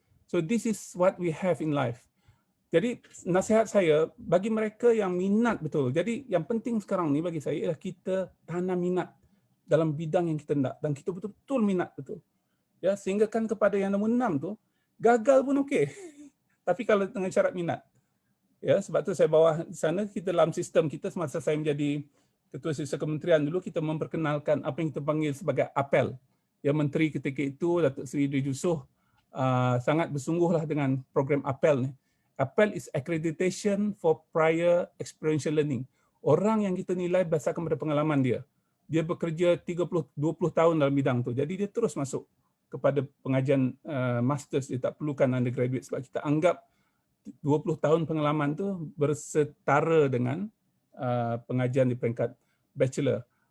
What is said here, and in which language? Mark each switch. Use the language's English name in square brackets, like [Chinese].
[English] So this is what we have in life. [Malay] Jadi nasihat saya bagi mereka yang minat betul. Jadi yang penting sekarang ni bagi saya ialah kita tanam minat dalam bidang yang kita nak dan kita betul-betul minat betul. Ya, sehingga kan kepada yang nombor 6 tu gagal pun okey. Tapi kalau dengan syarat minat. Ya, sebab tu saya bawa di sana kita dalam sistem kita semasa saya menjadi ketua siswa kementerian dulu kita memperkenalkan apa yang kita panggil sebagai apel. Ya, menteri ketika itu Datuk Seri Dwi Yusof sangat bersungguhlah dengan program apel ni. [English] APEL is accreditation for prior experiential learning. [Malay] Orang yang kita nilai berdasarkan pada pengalaman dia. Dia bekerja 20 tahun dalam bidang tu. Jadi dia terus masuk kepada pengajian masters. Dia tak perlukan undergraduate sebab kita anggap 20 tahun pengalaman tu bersetara dengan pengajian di peringkat bachelor.